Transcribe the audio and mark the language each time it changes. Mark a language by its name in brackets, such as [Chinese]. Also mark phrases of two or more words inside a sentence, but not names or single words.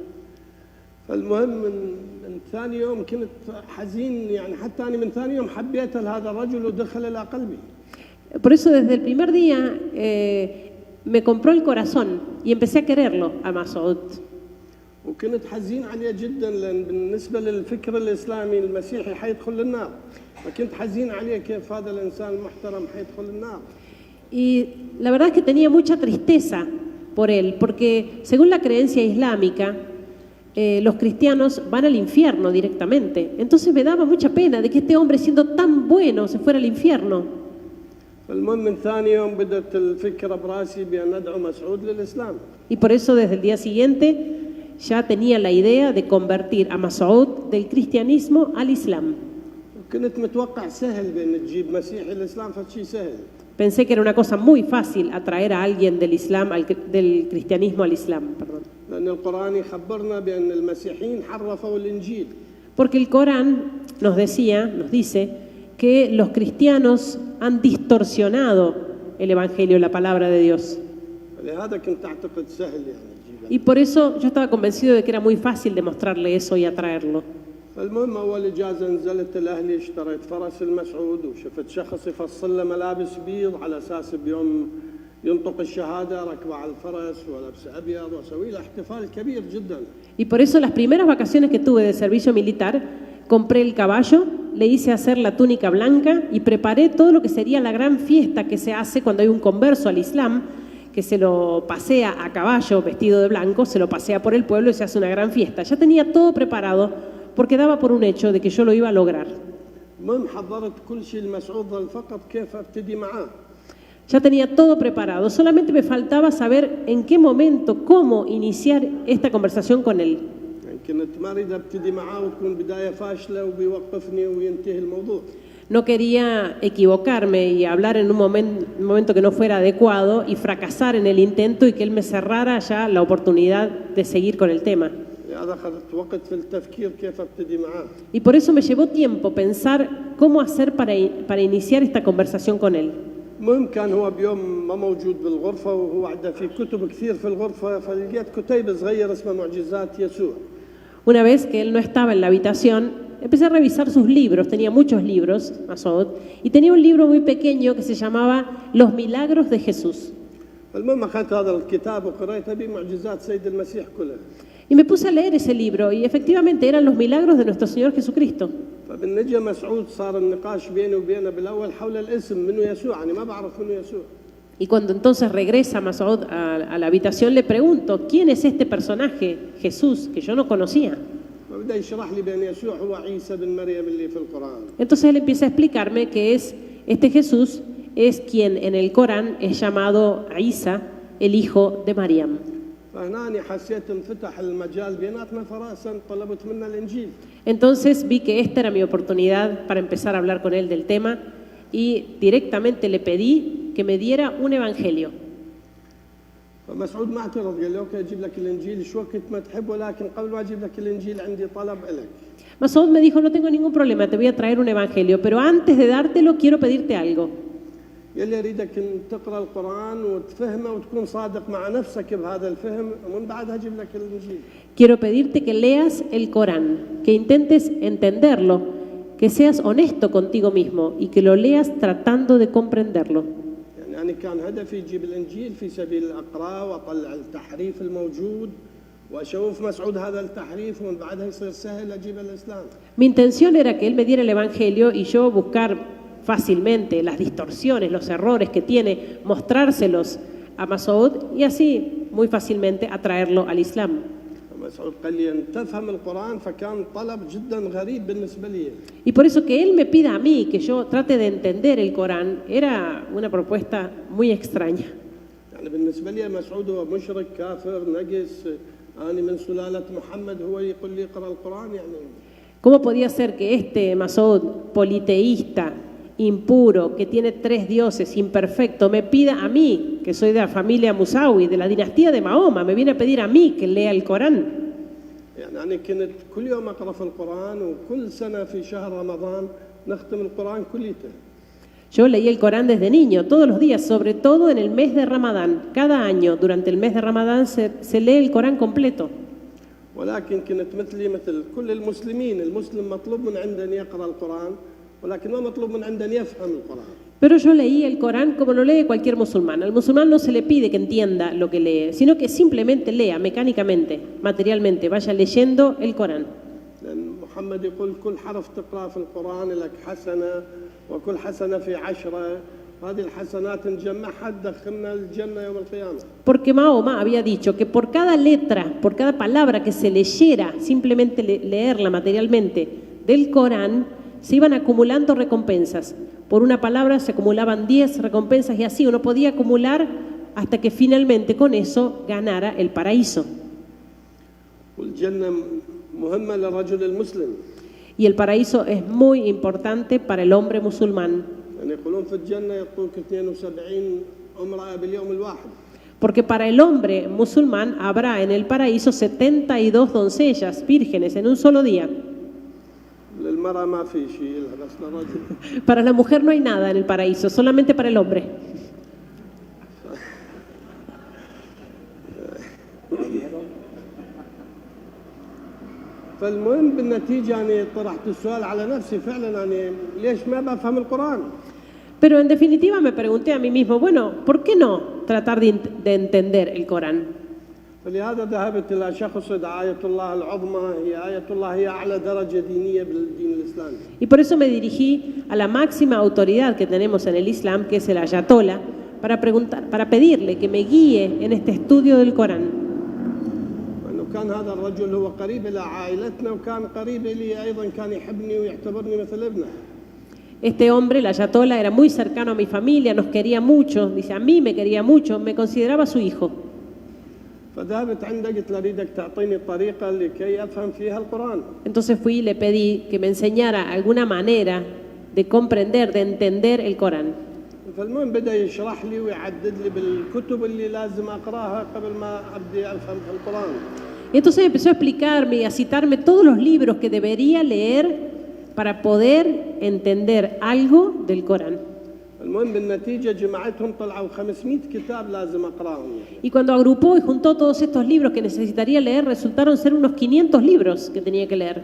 [Arabic] المهم من ثاني يوم كنت حزين يعني حتى أنا من ثاني يوم حبيت هذا الرجل ودخل إلى قلبي. [Spanish] Por eso desde el primer día me compró el corazón y empecé a quererlo a Masoud. [Arabic] وكنت حزين عليه جدا لأن بالنسبة للفكر الإسلامي المسيحي حيدخل النار. فكنت حزين عليه كيف هذا الإنسان المحترم حيدخل النار. [Spanish] Y la verdad es que tenía mucha tristeza por él, porque según la creencia islámica, los cristianos van al infierno directamente. Entonces me daba mucha pena de que este hombre, siendo tan bueno, se fuera al infierno. [Arabic] المهم من ثاني يوم بدأت الفكرة براسي بأن أدعو مسعود للإسلام. [Spanish] Y por eso desde el día siguiente ya tenía la idea de convertir a Masoud del cristianismo al Islam. [Arabic] كنت متوقع سهل بأن تجيب مسيحي الإسلام فشي سهل. [Spanish] Pensé que era una cosa muy fácil atraer a alguien del Islam, del cristianismo al Islam. Perdón. [Arabic] لأن القرآن يخبرنا بأن المسيحيين حرفوا الإنجيل. [Spanish] Porque el Corán nos dice que los cristianos han distorsionado el Evangelio, la palabra de Dios. [Arabic] لهذا كنت أعتقد سهل يعني تجيبه. [Spanish] Y por eso yo estaba convencido de que era muy fácil demostrarle eso y atraerlo. [Arabic] المهم أول إجازة نزلت لأهلي اشتريت فرس المسعود وشفت شخص يفصل له ملابس بيض على أساس بيوم ينطق الشهادة ركبه على الفرس ولبس أبيض وأسوي له احتفال كبير جدا. [Spanish] Y por eso las primeras vacaciones que tuve de servicio militar, compré el caballo, le hice hacer la túnica blanca y preparé todo lo que sería la gran fiesta que se hace cuando hay un converso al Islam, que se lo pasea a caballo vestido de blanco, se lo pasea por el pueblo y se hace una gran fiesta. Ya tenía todo preparado porque daba por un hecho de que yo lo iba a lograr. [Arabic] المهم حضرت كل شيء المسعود ظل فقط كيف أبتدي معاه. [Spanish] Ya tenía todo preparado, solamente me faltaba saber en qué momento, cómo iniciar esta conversación con él. [Arabic] يعني كنت ما أريد أبتدي معاه وتكون بداية فاشلة وبيوقفني وينتهي الموضوع. [Spanish] No quería equivocarme y hablar en un momento que no fuera adecuado y fracasar en el intento y que él me cerrara ya la oportunidad de seguir con el tema. [Arabic] هذا أخذت وقت في التفكير كيف أبتدي معاه. [Spanish] Y por eso me llevó tiempo pensar cómo hacer para iniciar esta conversación con él. [Arabic] المهم كان هو بيوم ما موجود بالغرفة وهو عنده في كتب كثير في الغرفة فلقيت كتيب صغير اسمه معجزات يسوع. [Spanish] Una vez que él no estaba en la habitación, empecé a revisar sus libros, tenía muchos libros, Masoud, y tenía un libro muy pequeño que se llamaba Los Milagros de Jesús. [Arabic] المهم أخذت هذا الكتاب وقرأته بمعجزات سيد المسيح كلها. [Spanish] Y me puse a leer ese libro y efectivamente eran los milagros de nuestro Señor Jesucristo. [Arabic] فبالنجا مسعود صار النقاش بيني وبينه بالأول حول الاسم منو يسوع يعني ما بعرف منو يسوع. [Spanish] Y cuando entonces regresa Masoud a la habitación le pregunto, ¿quién es este personaje, Jesús, que yo no conocía? [Arabic] فبدأ يشرح لي بأن يسوع هو عيسى بن مريم اللي في القرآن. [Spanish] Entonces él empieza a explicarme que este Jesús es quien en el Corán es llamado Isa, el hijo de Mariam. [Arabic] فهنا حسيت انفتح المجال بيناتنا فراسا طلبت منه الإنجيل. [Spanish] Entonces vi que esta era mi oportunidad para empezar a hablar con él del tema y directamente le pedí que me diera un evangelio. [Arabic] فمسعود ما اعترض، قال له اوكي اجيب لك الانجيل شو وقت ما تحب، ولكن قبل ما اجيب لك الانجيل عندي طلب لك. [Spanish] Masoud me dijo, no tengo ningún problema, te voy a traer un evangelio, pero antes de dártelo quiero pedirte algo. [Arabic] قال لي اريدك ان تقرا القران وتفهمه وتكون صادق مع نفسك بهذا الفهم، ومن بعدها اجيب لك الانجيل. [Spanish] Quiero pedirte que leas el Corán, que intentes entenderlo, que seas honesto contigo mismo y que lo leas tratando de comprenderlo. [Arabic] يعني أنا كان هدفي أجيب الإنجيل في سبيل أقرأ وأطلع التحريف الموجود وأشوف مسعود هذا التحريف، ومن بعدها يصير سهل أجيب الإسلام. [Spanish] Mi intención era que él me diera el evangelio y yo buscar fácilmente las distorsiones, los errores que tiene, mostrárselos a Masoud y así muy fácilmente atraerlo al Islam. [Arabic] مسعود قال لي أن تفهم القرآن، فكان طلب جدا غريب بالنسبة لي. [Spanish] Y por eso que él me pida a mí que yo trate de entender el Corán era una propuesta muy extraña. [Arabic] يعني بالنسبة لي مسعود هو مشرك كافر نجس، أنا من سلالة محمد، هو يقول لي اقرأ القرآن يعني. [Spanish] ¿Cómo podía ser que este Masoud, politeísta, impuro, que tiene 3 dioses, imperfecto, me pida a mí, que soy de la familia Musawi, de la dinastía de Mahoma, me viene a pedir a mí que lea el Corán? [Arabic] يعني أنا كنت كل يوم أقرأ في القرآن، وكل سنة في شهر رمضان نختم القرآن كليته. [Spanish] Yo leí el Corán desde niño, todos los días, sobre todo en el mes de Ramadán. Cada año, durante el mes de Ramadán, se lee el Corán completo. [Arabic] ولكن كنت مثلي مثل كل المسلمين، المسلم مطلوب من عنده أن يقرأ القرآن، ولكن ما مطلوب من عنده أن يفهم القرآن. [Spanish] Pero yo leí el Corán como lo lee cualquier musulmán. Al musulmán no se le pide que entienda lo que lee, sino que simplemente lea mecánicamente, materialmente, vaya leyendo el Corán. [Arabic] لأن محمد يقول كل حرف تقرأ في القرآن لك حسنة، وكل حسنة في 10، هذه الحسنات نجمعها تدخلنا الجنة يوم القيامة. [Spanish] Porque Mahoma había dicho que por cada letra, por cada palabra que se leyera, simplemente leerla materialmente del Corán, se iban acumulando recompensas. Por una palabra se acumulaban 10 recompensas y así uno podía acumular hasta que finalmente con eso ganara el paraíso. [Arabic] والجنة مهمة للرجل المسلم. [Spanish] Y el paraíso es muy importante para el hombre musulmán. [Arabic] يعني يقولون في الجنة يعطوك 72 امرأة باليوم الواحد. [Spanish] Porque para el hombre musulmán habrá en el paraíso 72 doncellas vírgenes en un solo día. [Arabic] للمرأة ما في شيء بس للرجل. [Spanish] Para la mujer no hay nada en el paraíso, solamente para el hombre. [Arabic] فالمهم بالنتيجة أنا طرحت السؤال على نفسي فعلا، أنا ليش ما بفهم القرآن؟ [Spanish] Pero en definitiva me pregunté a mí mismo, bueno, ¿por qué no tratar de entender el Corán? [Arabic] فلهذا ذهبت إلى شخص آية الله العظمى، هي آية الله هي أعلى درجة دينية بالدين الإسلامي. [Spanish] Y por eso me dirigí a la máxima autoridad que tenemos en el Islam, que es el Ayatollah, para pedirle que me guíe en este estudio del Corán. [Arabic] وأنه كان هذا الرجل هو قريب إلى عائلتنا، وكان قريب إلي أيضا، كان يحبني ويعتبرني مثل ابنه. [Spanish] Este hombre, el Ayatollah, era muy cercano a mi familia, nos quería mucho, dice, a mí me quería mucho, me consideraba su hijo. [Arabic] فذهبت عنده قلت له أريدك تعطيني طريقة لكي أفهم فيها القرآن. [Spanish] Entonces fui y le pedí que me enseñara alguna manera de comprender, de entender el Corán. [Arabic] فالمهم بدأ يشرح لي ويعدد لي بالكتب اللي لازم أقرأها قبل ما أبدي أفهم في القرآن. [Spanish] Y entonces empezó a explicarme y a citarme todos los libros que debería leer para poder entender algo del Corán. [Arabic] المهم بالنتيجة جمعتهم طلعوا 500 كتاب لازم أقرأهم. [Spanish] Y cuando agrupó y juntó todos estos libros que necesitaría leer, resultaron ser unos 500 libros que tenía que leer.